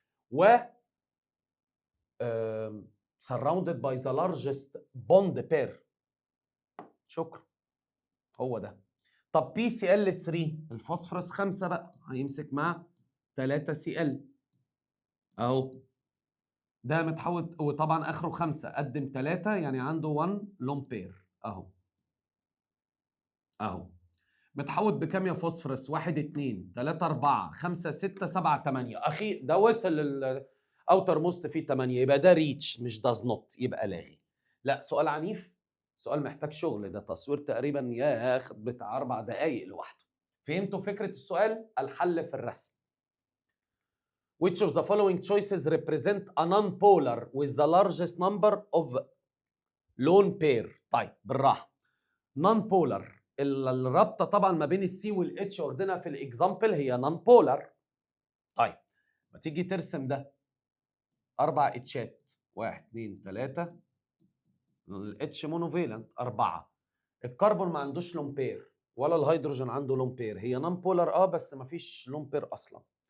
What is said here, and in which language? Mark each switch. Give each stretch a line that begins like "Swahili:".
English: و surrounded by the largest bond pair.
Arabic: شكرا، هو ده. طب PCl3 الفوسفورس 5 بقى هيمسك مع 3 Cl اهو، ده متحوط وطبعا اخره 5. قدم 3 يعني عنده 1 لون بير اهو. متحوط بكام يا فوسفورس؟ 1 2 3 4 5 6 7 8. اخي ده وصل للاوتر موست فيه 8، يبقى ده ريتش مش داز نوت، يبقى لاغي. لا سؤال عنيف، سؤال محتاج شغل. ده تصوير تقريبا ياخد بتاع 4 دقائق لوحده. فهمتوا فكره السؤال؟ الحل في الرسم.
English: Which of the following choices represent a non-polar with the largest number of lone pair؟
Arabic: طيب بالراحه. non-polar الرابطه طبعا ما بين السي والاتش واخدينها في الاكزامبل هي نون بولار. طيب ما تيجي ترسم ده 4 اتشات، 1 2 3. الاتش مونوفيلنت 4. الكربون ما عندوش لون بير ولا الهيدروجين عنده لون بير، هي نون بولار بس ما فيش لون بير اصلا.